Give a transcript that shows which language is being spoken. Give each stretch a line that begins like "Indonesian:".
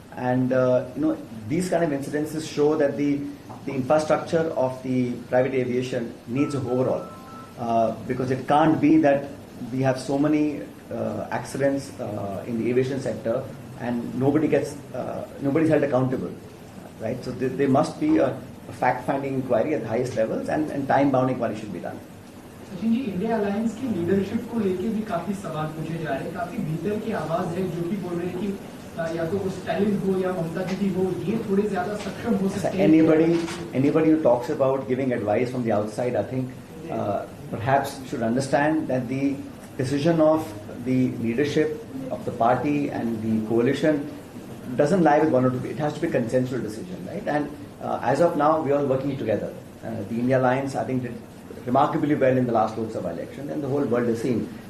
English: And these kind of incidences show that the infrastructure of the private aviation needs a overhaul, because it can't be that we have so many accidents in the aviation sector and nobody's held accountable, right? So there must be a fact-finding inquiry at the highest levels, and time-bound inquiry should be done.
Hindi: Sachin ji, India alliance की leadership को लेके भी काफी सवाल पूछे जा रहे हैं। काफी भीतर की आवाज है जो कि बोल रहे हैं कि या तो वो स्टालिन हो या ममता दीदी हो, ये थोड़े ज्यादा सक्षम हो सकते हैं।
English: Anybody who talks about giving advice from the outside, I think perhaps should understand that the decision of the leadership of the party and the coalition doesn't lie with one or two people. It has to be a consensual decision, right? And as of now, we are all working together. The India Alliance, I think, did remarkably well in the last Lok Sabha election, and the whole world has seen.